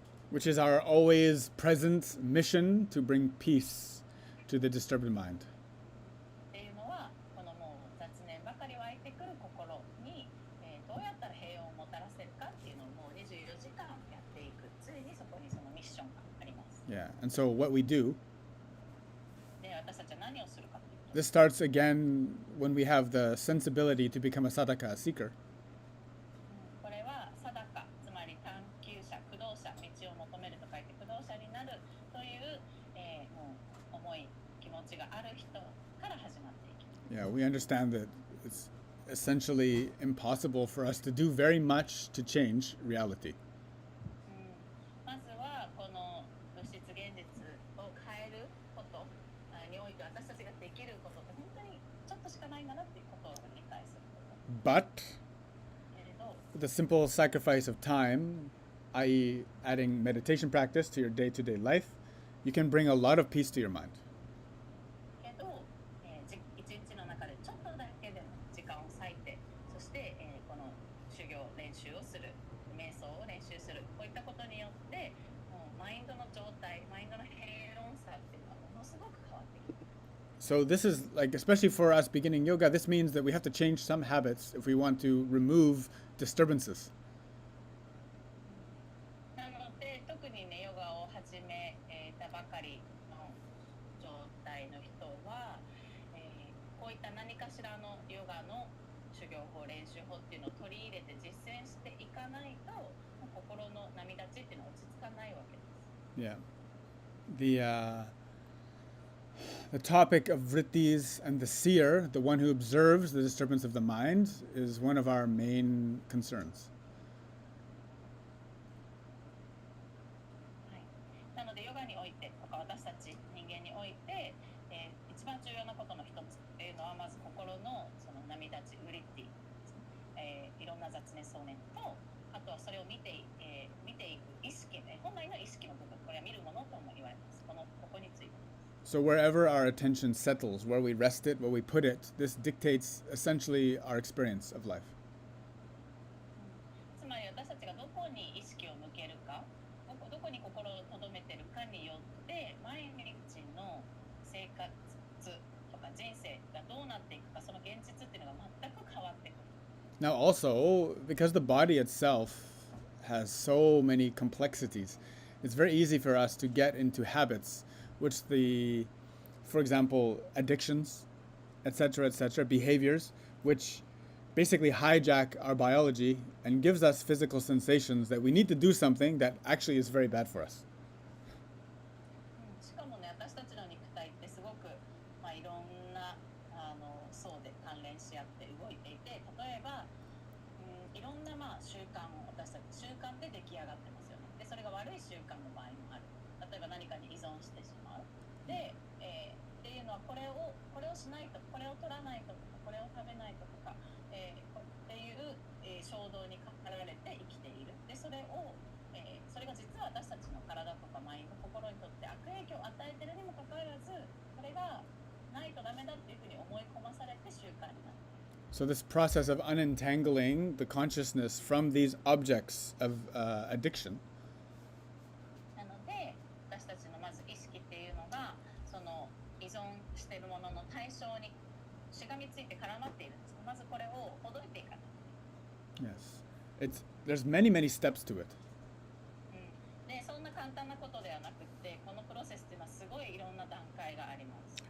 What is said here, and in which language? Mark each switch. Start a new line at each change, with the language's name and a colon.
English: which is our always present mission to bring peace to the disturbed mind.
Japanese: っていうのはこのもう雑念ばかり湧いてくる心に、どうやったら平穏をもたらせるかっていうのをもう24時間やっていく。ついにそこにそのミッションがあります。
English: Yeah, and so what we do,
Japanese: で、私たちは何をするかっていうと、
English: this starts again when we have the sensibility to become a sadhaka, a seeker.
Japanese: これは定か、つまり探求者、駆動者、道を求めると書いて駆動者になるという、もう重い気持ちがある人から始まっていきます。
English: Yeah, we understand that it's essentially impossible for us to do very much to change reality.
Japanese: まずはこの物質現実を変えることにおいて私たちができることって本当にちょっとしかないんだなっていうことを理解すること。
English: But
Japanese: けれど、
English: with the simple sacrifice of time, i.e., adding meditation practice to your day-to-day life, you can bring a lot of peace to your mind.
Japanese: けど、一日の中でちょっとだけでも時間を割いて、そして、この修行練習をする、瞑想を練習する、こういったことによってもうマインドの状態、マインドの平穏さっていうのはものすごく変わってきます。
English: So this is like, especially for us beginning yoga, this means that we have to change some habits if we want to remove disturbances.
Japanese: なので特にねヨガを始めたばかりの状態の人は、こういった何かしらのヨガの修行法練習法っていうのを取り入れて実践していかないと心の波立ちっていうのは落ち着かないわけです。
English: Yeah. The topic of vrittis and the seer, the one who observes the disturbance of the mind, is one of our main concerns.
Japanese: はい、なのでヨガにおいてとか私たち人間において、一番重要なことの一つっていうのはまず心のその波立ちウリッティ、いろんな雑念想念とあとはそれを見ていく意識、本来の意識の部分、これは見るものとも言われます。ここについて。
English: So wherever our attention settles, where we rest it, where we put it, this dictates essentially our experience of life.
Japanese: つまり私たちがどこに意識を向けるか、どこに心を留めてるかによって毎日の生活とか人生がどうなっていくか、その現実っていうのが全く変わってくる。
English: Now also, because the body itself has so many complexities, it's very easy for us to get into habits which for example, addictions, etc., behaviors, which basically hijack our biology and gives us physical sensations that we need to do something that actually is very bad for us.
Japanese: しかもね、私たちの肉体ってすごく、いろんな層で関連し合って動いていて、例えば、いろんな習慣を私たち習慣で出来上がってますよね。で、それが悪い習慣の場合もある。例えば何かに依存してしまう。で、っていうのはこれをしないと、これを取らないととか、これを食べないととか、っていう、衝動に駆られて生きている。で、それが実は私たちの体とかマインド、心にとって悪影響を与えているにもかかわらず、これがないとダメだっていうふうに思い込まされて習慣になる。
English: So this process of unentangling the consciousness from these objects of addiction
Japanese: なので私たちのまず意識っていうのがその依存しているものの対象にしがみついて絡まっているんです。まずこれをほどいていかない。
English: Yes. There's many steps to it.
Japanese: で、そんな簡単なことではなくて、このプロセスっていうのはすごいいろんな段階があります。